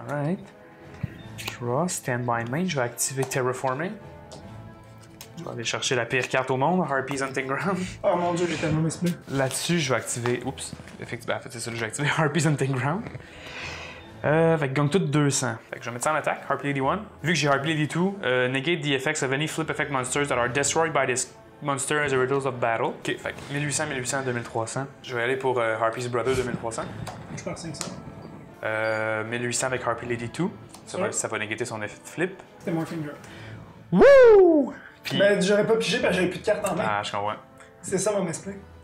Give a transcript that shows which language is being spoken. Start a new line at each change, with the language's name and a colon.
French: Alright. Draw, Standby Main, je vais activer Terraforming. Je vais aller chercher la pire carte au monde, Harpy's Hunting Ground. Oh mon dieu, j'ai tellement misplay. Là-dessus, je vais activer. Oups, effectivement, en fait, c'est ça, je vais activer Harpy's Hunting Ground. Fait que gagne tout 200. Fait que je vais mettre ça en attaque, Harpy Lady 1. Vu que j'ai
English: Harpy Lady 2, negate the effects of any flip effect monsters that are destroyed by this monster as a result of battle.
French: Ok, fait que 1800, 2300. Je vais aller pour Harpy's Brother 2300. Je perds 500. 1800 avec Harpy Lady 2. Ça va négater son effet de flip. C'était Morphing Drop. Wouh! Puis... Ben, j'aurais pas pigé parce que j'avais plus de cartes en main. Ah, je comprends. C'est ça mon misplay.